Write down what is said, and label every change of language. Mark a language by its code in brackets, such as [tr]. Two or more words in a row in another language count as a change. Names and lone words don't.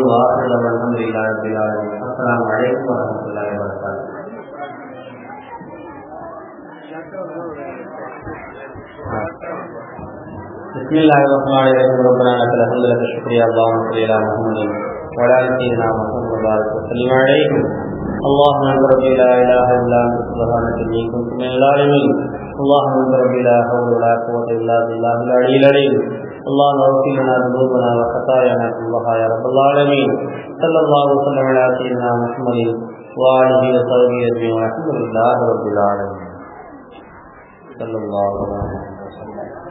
[ar] وآخر الحمد لله رب العالمين. السلام عليكم ورحمة الله وبركاته. بسم الله الرحمن الرحيم. ربنا لك الحمد لك شكريا اللهم صل على محمد و على آل سيدنا محمد و بارك و سلم عليه. اللهم انت ربي لا اله الا انت سبحانك اني كنت من الظالمين. اللهم انت ربي لا حول ولا قوه الا بالله العلي العظيم. اللهم اغفر لنا ذنوبنا وخطايانا كلها يا رب العالمين. صلى الله وسلم على سيدنا محمد وآله وصحبه أجمعين الحمد لله رب العالمين صلى الله عليه وسلم.